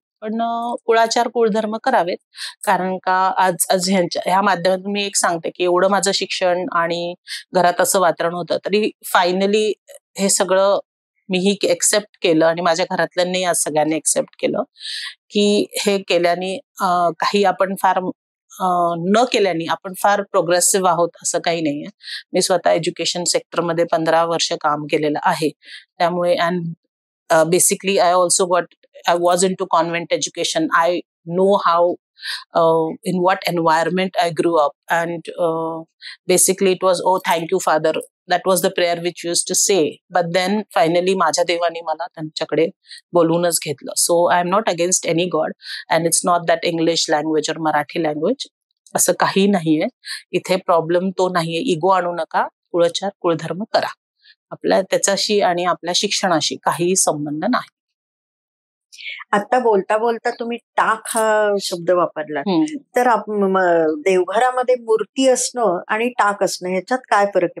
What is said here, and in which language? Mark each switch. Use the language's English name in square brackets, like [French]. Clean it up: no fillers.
[Marathi] पण कुळाचार कुळधर्म करावेत, कारण का आज आज ह्या माध्यमातून मी एक सांगते की एवढं माझं शिक्षण आणि घरात असं वातावरण होतं, तरी फायनली हे सगळं मीही एक्सेप्ट केलं आणि माझ्या घरातल्यांनी आज सगळ्यांनी एक्सेप्ट केलं की हे केल्याने काही आपण फार न केल्याने आपण फार प्रोग्रेसिव्ह आहोत असं काही नाहीये. मी स्वतः एज्युकेशन सेक्टरमध्ये 15 वर्ष काम केलेलं आहे. त्यामुळे [English] Basically I also I was into convent education. I know how, in what environment I grew up. And basically it was, oh, thank you, Father. That was the prayer which we used to say. But then finally [Marathi] माझ्या देवाने मला त्यांच्याकडे बोलूनच घेतलं. [English] So I am not against any God. And it's not that English language or Marathi language. [Marathi] असं काही नाहीये. इथे problem तो नाहीये. इगो आणू नका. कुळाचार कुळधर्म करा. आपल्या त्याच्याशी आणि आपल्या शिक्षणाशी काहीही संबंध नाही. आता बोलता बोलता तुम्ही टाक हा शब्द वापरला, तर देवघरामध्ये मूर्ती असणं आणि टाक असणं ह्याच्यात काय फरक आहे?